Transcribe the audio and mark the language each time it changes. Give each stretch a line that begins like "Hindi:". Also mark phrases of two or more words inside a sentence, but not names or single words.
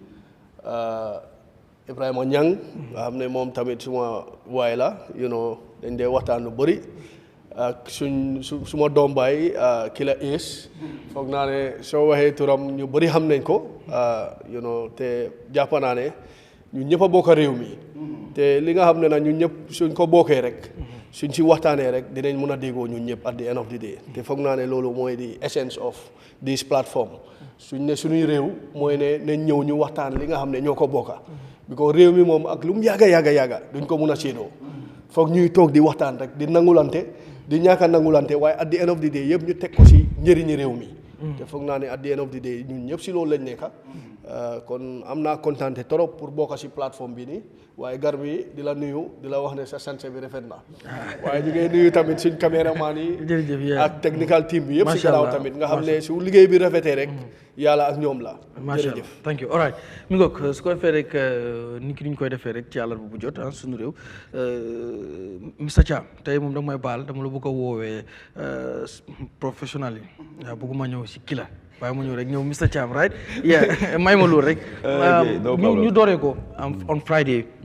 Wolof: Ibrahima Niang nga xam ne moom tamit suma waay la dañ dee waxtaan lu bëri ak suma doom baay Killa foog naa ne soo waxee turam ñu bëri xam nañ ko te jàpp naa ne ñun ñëpp a bokk réew mi te li nga xam ne nag ñun ñëpp suñ ko bokkee rek suñ si waxtaanee rek dinañ mën a déggoo ñun ñëpp
English: at the end of the day
Wolof: te foog naa ne loolu mooy
English: the essence of this platform
Wolof: suñ ne suñuy réew mooy ne nañ ñëw ñu waxtaan li nga xam ne ñoo ko bokka because réew mi moom ak lu mu yàgga duñ ko mun a séedoo foog ñuy toog di waxtaan rek di nangulante di ñàkk a nangulante waaye
English: at the end of the day
Wolof: yëpp ñu teg ko si njëriñi réew mi te foog naa ne
English: at the end of the day
Wolof: ñun ñëpp si loolu lañ nekka kon am naa kontaante trop pour bokk si plateforme bi nii waaye Garmi di la nuyu di la wax ne sa sanse bi rafet na waaye ñu ngi nuyu tamit suñ caméraman yi ak
English: technical team
Wolof: bi yëpp si gannaaw tamit nga xam ne su liggéey bi rafetee rek yàlla ak ñoom la jërëjëf
English: thank you all right
Wolof: mi ngoog su ko defee rek ni ki ñu koy defee rek ci àllarba bu jot suñu réew Mr Cham tey moom danga may baal dama la bëgg a woowee professionnel yi bëgguma ñëw si Killa waaye mu ñëw rek ñëw Mr Cham
English: right yeah
Wolof: may ma loolu rek ñu dooree ko
English: on Friday